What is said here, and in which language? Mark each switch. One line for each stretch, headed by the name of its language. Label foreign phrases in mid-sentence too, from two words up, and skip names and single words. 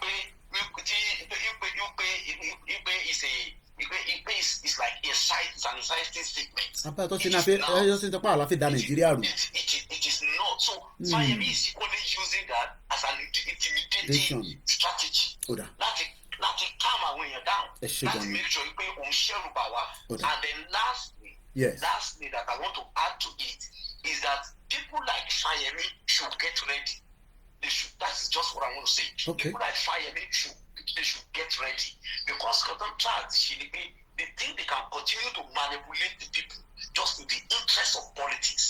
English: It's like it's an inciting statement. It is not. So Fayemi is equally using that as an intimidating strategy.
Yoruba: Láti calm àwọn èèyàn down. Láti
English: make sure
Yoruba: pé òun ṣẹ́rù bà wá.
English: And then lastly that I want to add to it is that people like Fayemi should get ready. That's just what I want to say. Okay. People like Fayemi should get ready because they think they can continue to manipulate the people just to the interest of politics.